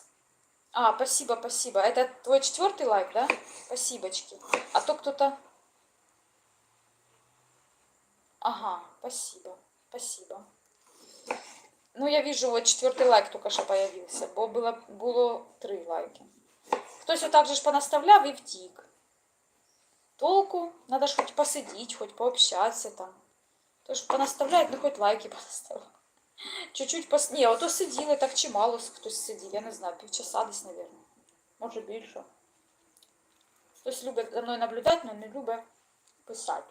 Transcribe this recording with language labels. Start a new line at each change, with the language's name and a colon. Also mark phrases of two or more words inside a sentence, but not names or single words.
Russian: А, спасибо, спасибо. Это твой 4-й лайк, да? Спасибочки. А то кто-то... Ага, спасибо, спасибо. Ну, я вижу, вот 4-й лайк только что появился, бо было 3 лайки.
Ukrainian: Хтось отак же ж понаставляв і втік.
Russian: Толку, надо ж хоть посидеть, хоть пообщаться там.
Ukrainian: То ж понаставляють, ну хоть лайки понаставляють. Чуть-чуть Ні, ото сиділи, так чимало хтось сидів, я не знаю, півчаса десь, мабуть. Може більше. Хтось любить за мною наблюдати, але не любить писати.